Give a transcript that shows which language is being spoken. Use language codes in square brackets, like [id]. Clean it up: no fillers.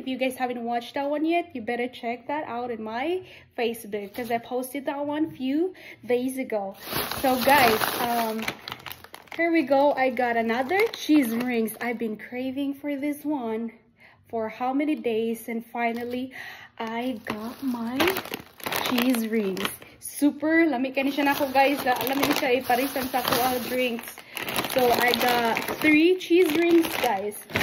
[en] If you guys haven't watched that one yet, you better check that out in my Facebook because I posted that one few days ago. So guys, here we go. I got another cheese rings. I've been craving for this one for how many days, and finally I got my cheese rings. [ceb] Super lami kani siya nako guys. Lami ni siya iparisan sa ako drinks. [en] So I got 3 cheese rings guys.